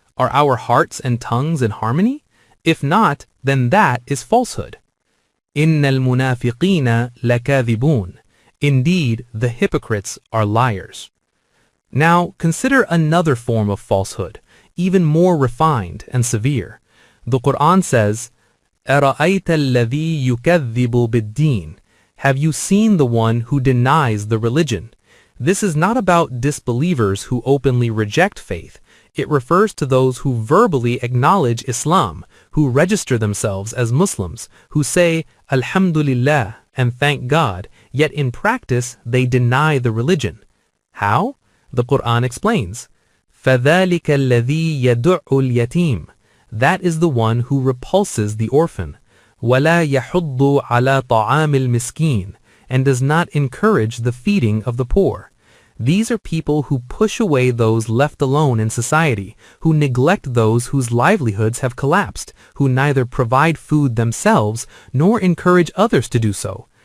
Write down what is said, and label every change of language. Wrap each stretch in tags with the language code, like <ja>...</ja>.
<en>Are our hearts and tongues in harmony? If not, then that is falsehood.</en> <ar>إِنَّ الْمُنَافِقِينَ لَكَاذِبُونَ.</ar> <en>Indeed, the hypocrites are liars. Now, consider another form of falsehood, even more refined and severe. The Quran says,</en> <ar>أَرَأَيْتَ الَّذِي يُكَذِّبُ بِالدِّينِ.</ar> <en>Have you seen the one who denies the religion? This is not about disbelievers who openly reject faith. It refers to those who verbally acknowledge Islam, who register themselves as Muslims, who say Alhamdulillah and thank God, yet in practice they deny the religion. How? The Quran explains,</en> <ar>فَذَلِكَ الَّذِي يَدُعُّ الْيَتِيمِ.</ar> <en>That is the one who repulses the orphan.</en> <ar>وَلَا يَحُضُّ عَلَى طَعَامِ الْمِسْكِينِ.</ar> <en>And does not encourage the feeding of the poor. These are people who push away those left alone in society, who neglect those whose livelihoods have collapsed, who neither provide food themselves nor encourage others to do so.</en>